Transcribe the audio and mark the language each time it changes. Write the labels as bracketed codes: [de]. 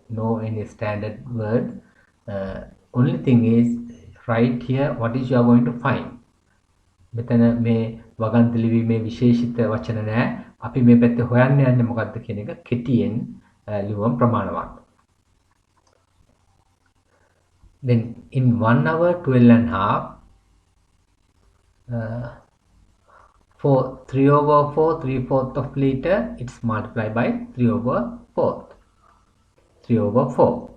[en] No any standard word. Only thing is, right here what is you are going to find. [si] මෙතන මේ වගන්ත ලිවීමේ විශේෂිත වචන නැහැ. අපි මේ පැත්තේ හොයන්න යන්නේ මොකක්ද කියන එක කෙටියෙන් ලියුවම ප්‍රමාණවත්. [en] Then in 1 hour 12.5 for 3/4 3/4 of liter, it's multiplied by 3/4 3/4.